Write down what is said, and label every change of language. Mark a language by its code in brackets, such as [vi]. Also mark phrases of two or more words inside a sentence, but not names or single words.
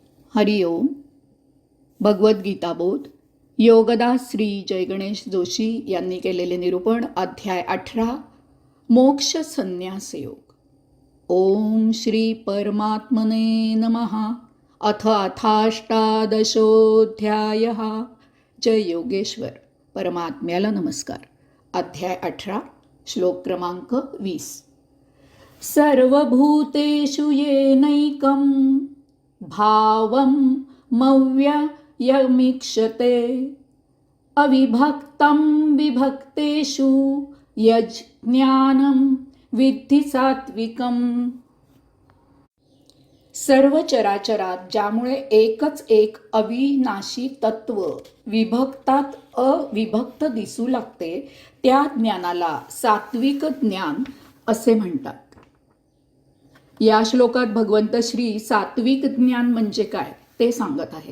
[mr] हरिओम. भगवद्गीता बोध योगदास श्री जयगणेश जोशी यांनी केलेले निरूपण. अध्याय 18 मोक्ष संन्यास योग. [sa] ओम श्री परमात्मने नमः. अथ अथाष्टादशोऽध्यायः. [mr] जय योगेश्वर. परमात्म्याला नमस्कार. अध्याय 18 श्लोक क्रमांक 20. [sa] सर्वभूतेषु येनैकं भावं मव्ययमीक्षते अविभक्तं विभक्तेषु यज्ञानं विद्धि सात्विकम्. [mr] सर्व चराचरात ज्यामुळे एकच एक अविनाशी तत्व विभक्तात अविभक्त दिसू लागते त्या ज्ञानाला सात्विक ज्ञान असे म्हणतात. या श्लोकात भगवंत श्री सात्विक ज्ञान म्हणजे काय ते सांगत आहेत.